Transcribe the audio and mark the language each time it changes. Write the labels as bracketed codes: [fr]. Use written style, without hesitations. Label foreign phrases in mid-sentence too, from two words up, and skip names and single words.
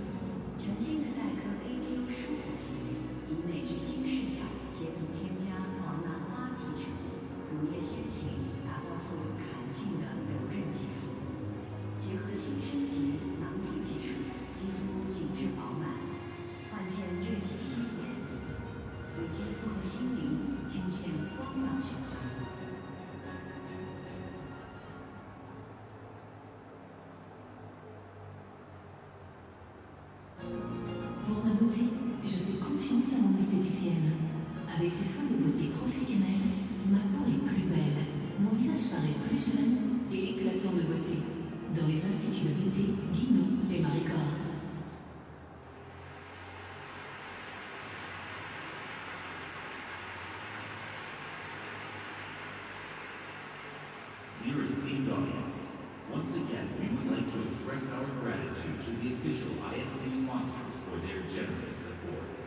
[zh] 全新的代科 AQ 舒活系列，以美之新视角，协同添加黄兰花提取物、乳液先行，打造富有弹性的柔韧肌肤。结合新升级囊体技术，肌肤紧致饱满，焕现锐气鲜艳，为肌肤和心灵倾现光朗循环。 [fr] Pour ma beauté, je fais confiance à mon esthéticienne. Avec ses soins de beauté professionnels, ma peau est plus belle, mon visage paraît plus jeune et éclatant de beauté. Dans les instituts de beauté, Guinaud et Maricor. [en] Dear esteemed audience, once again we would like to express our gratitude to the official ISU sponsors for their generous support.